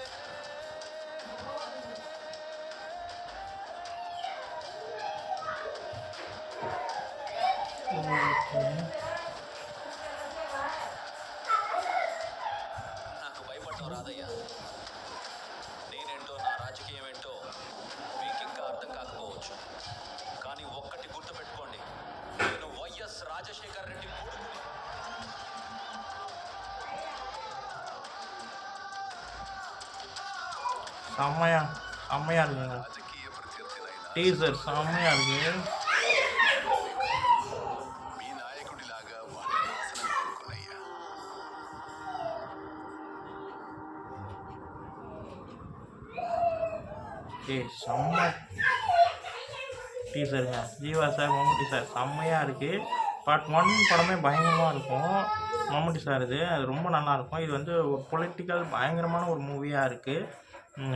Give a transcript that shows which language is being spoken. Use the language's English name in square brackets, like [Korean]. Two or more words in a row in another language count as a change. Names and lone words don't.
[Telugu] నాకు భయపడటం రాదయ్యా. నేనేంటో నా రాజకీయం ఏంటో మీకు ఇంకా అర్థం కాకపోవచ్చు. కానీ ఒక్కటి గుర్తుపెట్టుకోండి, నేను వైఎస్ రాజశేఖర్ రెడ్డి కొడుకుని. [Tamil] செம்மையாக இருக்குங்க. [Telugu] రాజకీయ ప్రత్యర్థులైన [Tamil] டீசர் செம்மையாக இருக்கு. [Telugu] మీ నాయకుడిలాగా వాళ్ళ నాశనం కోరుకున్నయ్యా. [Tamil] செம்ம டீசருங்க. ஜீவா சார், மம்முட்டி சார் செம்மையாக இருக்குது. பார்ட் 1 படமே பயங்கரமாக இருக்கும். மம்முட்டி சார் அது ரொம்ப நல்லாயிருக்கும். இது வந்து ஒரு பொலிட்டிக்கல் பயங்கரமான ஒரு மூவியாக இருக்குது.